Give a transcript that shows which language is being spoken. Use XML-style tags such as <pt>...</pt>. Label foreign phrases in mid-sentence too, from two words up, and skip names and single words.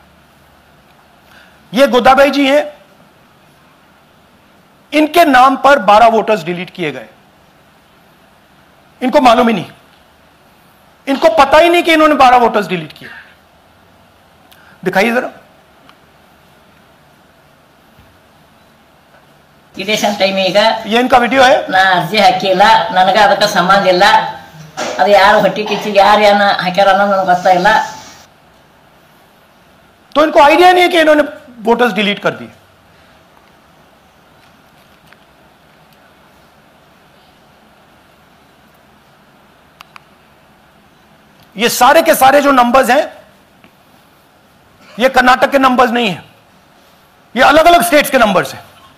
<hi>ये गोदाबाई जी हैं, इनके नाम पर 12</hi> <en>voters delete</en> <hi>किए गए। इनको मालूम ही नहीं, इनको पता ही नहीं कि इन्होंने 12</hi> <en>voters delete</en> <hi>किए। दिखाइए जरा।</hi> <kn>ಇದೇ ಟೈಮ್ ಈಗ</kn> <hi>ये इनका वीडियो है।</hi> <kn>ನಾ ಅರ್ಜಿ ಹಾಕಿಲ್ಲ, ನನಗೆ ಅದಕ್ಕೆ ಸಂಬಂಧ ಇಲ್ಲ, ಅದು ಯಾರು ಹೊಟ್ಟಿ ಕಿಚ್ಚಿಗೆ ಯಾರು ಏನ ಹಾಕ್ಯಾರ ಅನ್ನೋದು ನನಗೆ ಗೊತ್ತಾಗಿಲ್ಲ.</kn> <hi>तो इनको आइडिया नहीं है कि इन्होंने</hi> <en>voters delete</en> <hi>कर दिए. ये सारे के सारे जो नंबर्स हैं ये कर्नाटक के नंबर्स नहीं है, ये अलग अलग स्टेट्स के नंबर्स हैं.</hi>